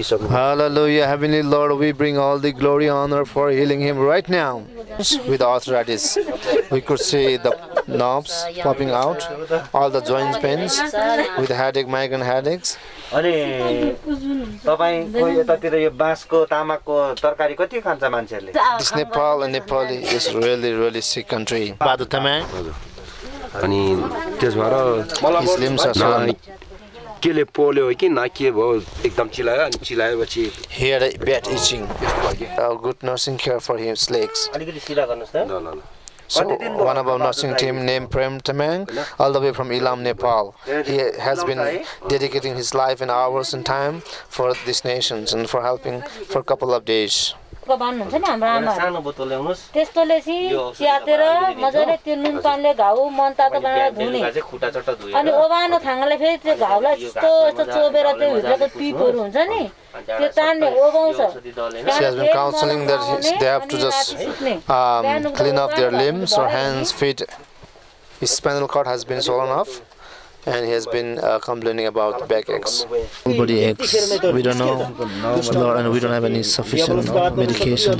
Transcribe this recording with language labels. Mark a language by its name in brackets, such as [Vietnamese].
[English] Hallelujah, Heavenly Lord, we bring all the glory and honor for healing him right now. With arthritis, we could see the knobs popping out, all the joint pains, with headache, migraine headaches. [Nepali] अनि तपाई कोही यतातिर यो बाँसको तामाको तरकारी कति खान्छ मान्छेले? [English] This Nepal and Nepali is really sick country. Badu tamang. [Nepali] अनि त्यस भएर [English] His limbs are swollen. [Nepali] केले पोल्यो कि ना के भयो एकदम चिल्लायो अनि चिल्लाएपछि [English] He had a bad itching. Good nursing care for his legs. [Nepali] अलिकति सिधा गर्नुस् त। न [English] So one of our nursing team named Prem Tamang, all the way from Ilam, Nepal. He has been dedicating his life and hours and time for these nations and for helping for a couple of days. [Nepali] भन्नुहुन्छ नि हाम्रो आमा सानो बोतल ल्याउनुस् त्यस्तोले चाहिँ च्यातेर मजाले त्यो नुन पानीले घाउ मन तातो बनाएर धुने चाहिँ खुट्टा चट्टा धुयो अनि ओभानो थाङ्गाले फेरि त्यो घाउलाई यस्तो चोबेर त्यो भित्रको पिपहरू हुन्छ नि त्यो तान्ने ओभाउँछ [English] She has been counseling that they have to just clean up their limbs or hands, feet. His spinal cord has been swollen off. and he has been complaining about backaches. Body aches. We don't know, Lord, and we don't have any sufficient medication.